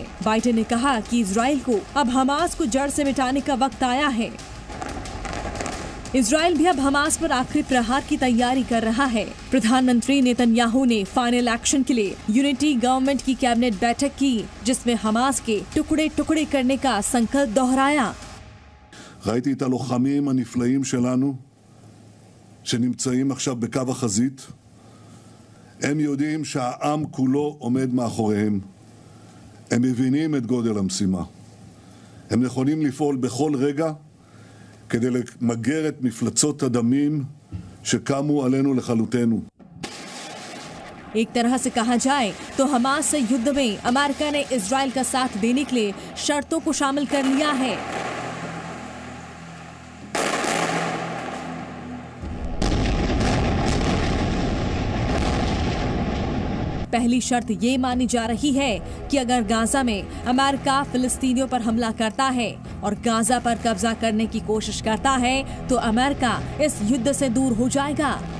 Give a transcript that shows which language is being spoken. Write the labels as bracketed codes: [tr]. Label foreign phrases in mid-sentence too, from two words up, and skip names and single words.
[hi] बाइडेन ने कहा कि इजराइल को अब हमास को जड़ से मिटाने का वक्त आया है। इजराइल भी अब हमास पर आखिरी प्रहार की तैयारी कर रहा है। प्रधानमंत्री नेतन्याहू ने [en] final action [hi] के लिए [en] unity government [hi] की कैबिनेट बैठक की, जिसमें हमास के टुकड़े टुकड़े करने का संकल्प दोहराया। [he] ראיתי את הלוחמים הנפלאים שלנו שנמצאים עכשיו בקו החזית. הם יודעים שהעם כולו עומד מאחוריהם. הם מבינים את גודל המשימה. הם נכונים לפעול בכל רגע כדי למגר את מפלצות הדמים שקמו עלינו לכלותנו. [hi] एक तरह से कहा जाए तो हमास से युद्ध में अमेरिका ने इजराइल का साथ देने के लिए शर्तों को शामिल कर लिया है। पहली शर्त ये मानी जा रही है कि अगर गाजा में अमेरिका फिलिस्तीनियों पर हमला करता है और गाजा पर कब्जा करने की कोशिश करता है तो अमेरिका इस युद्ध से दूर हो जाएगा।